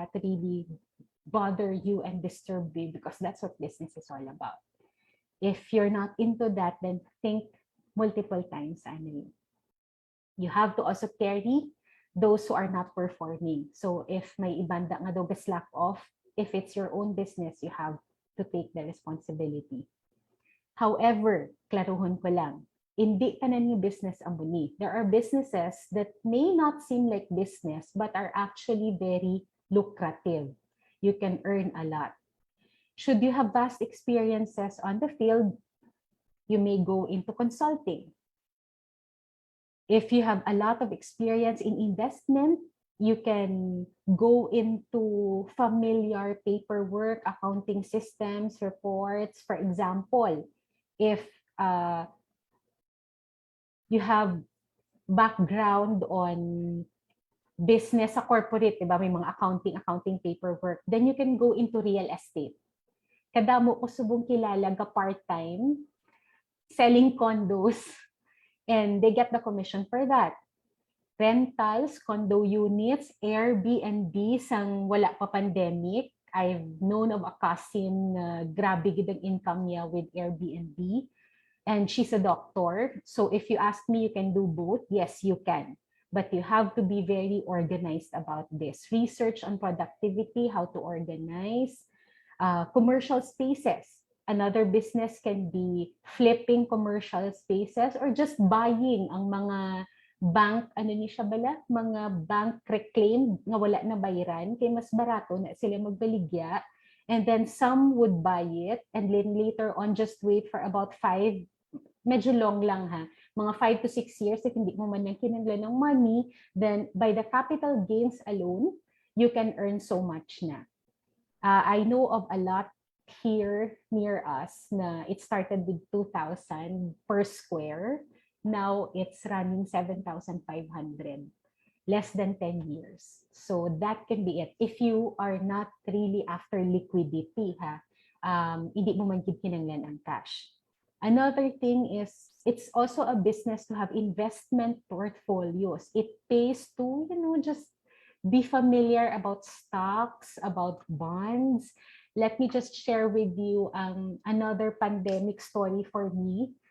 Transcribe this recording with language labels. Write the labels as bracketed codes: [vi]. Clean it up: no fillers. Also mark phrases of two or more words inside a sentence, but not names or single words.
[en] to really bother you and disturb you, because that's what business is all about. If you're not into that, then think multiple times. You have to also carry those who are not performing. So if [hil] may ibanda nga daw [en] slack off, if it's your own business, you have to take the responsibility. However, [hil] klaruhon ko lang, hindi tanan yung business ang muni. [en] There are businesses that may not seem like business but are actually very lucrative. You can earn a lot. Should you have vast experiences on the field, you may go into consulting. If you have a lot of experience in investment, you can go into familiar paperwork, accounting systems, reports. For example, if you have background on business sa corporate, diba? May mga accounting paperwork, then you can go into real estate. [hil] Kadamo ko subong kilala ga [en] part-time selling condos, and they get the commission for that. Rentals, condo units, Airbnb sang wala pa pandemic. I've known of a cousin [hil] grabe gid ang [en] income niya with Airbnb. And she's a doctor. So if you ask me, you can do both. Yes, you can. But you have to be very organized about this. Research on productivity, how to organize. Commercial spaces. Another business can be flipping commercial spaces or just buying [hil] ang mga [en] bank, mga bank reclaim [hil] nga wala na bayaran, kay mas barato na sila magbaligya. [en] And then some would buy it and then later on just wait for about 5, medyo long [hil] lang ha, mga [en] 5 to 6 years, if [hil] hindi mo man lang kinanglan ng [en] money, then by the capital gains alone, you can earn so much na. I know of a lot here near us na it started with 2,000 per square. Now it's running 7,500. Less than 10 years. So that can be it. If you are not really after liquidity, [hil] hindi mo man gid kinanglan ang cash. [en] Another thing is, it's also a business to have investment portfolios. It pays to, just be familiar about stocks, about bonds. Let me just share with you another pandemic story for me.